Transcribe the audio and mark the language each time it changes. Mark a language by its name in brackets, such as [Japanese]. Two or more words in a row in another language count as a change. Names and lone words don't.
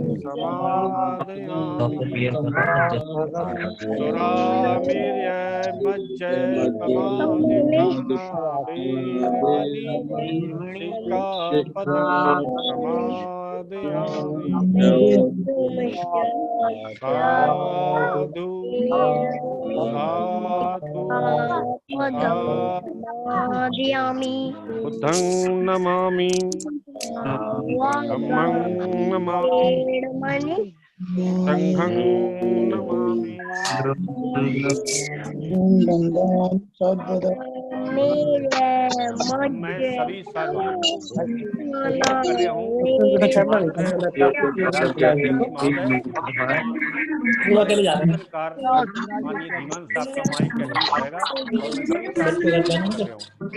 [Pali] समादयामि सुरामेर्यमज्जपमादित्याना वेरमणि सिक्खापदं समादयामि साधु साधु समादयामि बुद्धं नमामि धम्मं नमामि संघं नमामि [Hindi] मैं सभी साथियों को विनय कर रहा हूँ महोदय माननीय धीमान साहब का माइक एक्टिव रहेगा और मैं सभी साथियों को विनय कर रहा हूँ।